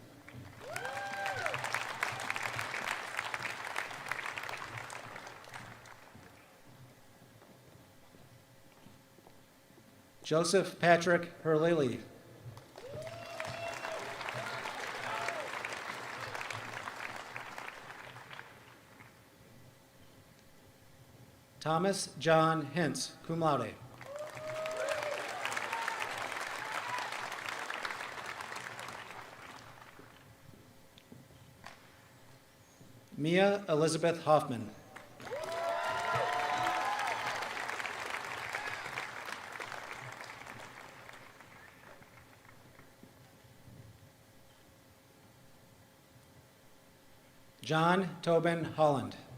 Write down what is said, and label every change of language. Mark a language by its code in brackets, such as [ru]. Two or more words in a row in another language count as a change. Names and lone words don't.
[en] Joseph Patrick Hurley. Thomas John Hintz, [la] cum laude. [en] Mia Elizabeth Hoffman. John Tobin Holland.